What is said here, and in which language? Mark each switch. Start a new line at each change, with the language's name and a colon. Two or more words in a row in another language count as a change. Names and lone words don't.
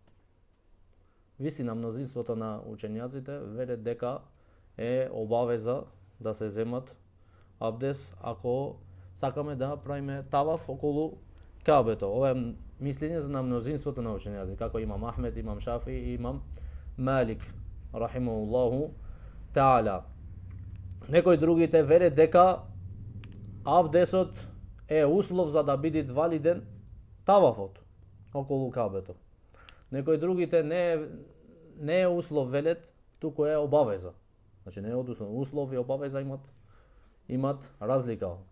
Macedonian: Вистина мнозинството на учењаците велат дека е обавеза да се земат абдес ако сакаме да правиме таваф околу Кабето. Ова е мислење на мнозинството на учењаци, како имам Ахмед, имам Шафи и имам Малик,
Arabic: رحمه الله تعالى.
Macedonian: Некои другите верат дека абдесот е услов за да биде валиден тавафот околу Кабето. Некои другите не е услов велет, туку е обавеза. Значи не е услов и обавеза имат разлика.